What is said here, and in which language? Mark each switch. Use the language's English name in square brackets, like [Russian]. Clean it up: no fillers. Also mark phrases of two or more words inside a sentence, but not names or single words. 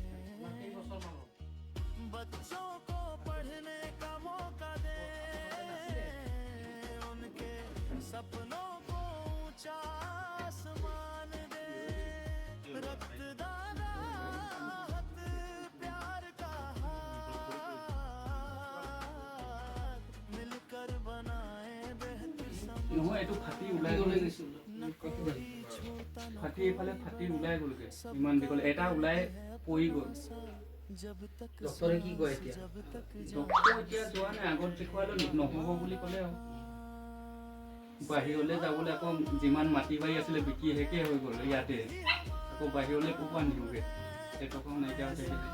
[Hindi] बच्चों को पढ़ने का मौका दे, उनके सपनों को ऊंचा आसमान दे, रक्तदान हाथ प्यार का हाथ, मिलकर बनाए बेहतर समाज। [Assamese] নহয় এইটো ফাটি ওলাই গ'লে ফাটি এইফালে ফাটি ওলাই গ'লগে ইমান দীঘল এটা ওলাই পৰি গ'ল ডক্টৰে কি কয় এতিয়া ডক্টৰ এতিয়া যোৱা নাই আগত দেখুৱালো নহ'ব বুলি ক'লে আৰু বাহিৰলৈ যাবলৈ আকৌ যিমান মাটি বাৰী আছিলে বিকি শেষে হৈ গ'ল ইয়াতে আকৌ বাহিৰলৈ ক'ব আনিবগৈ এটকাও নাইকিয়া হৈছে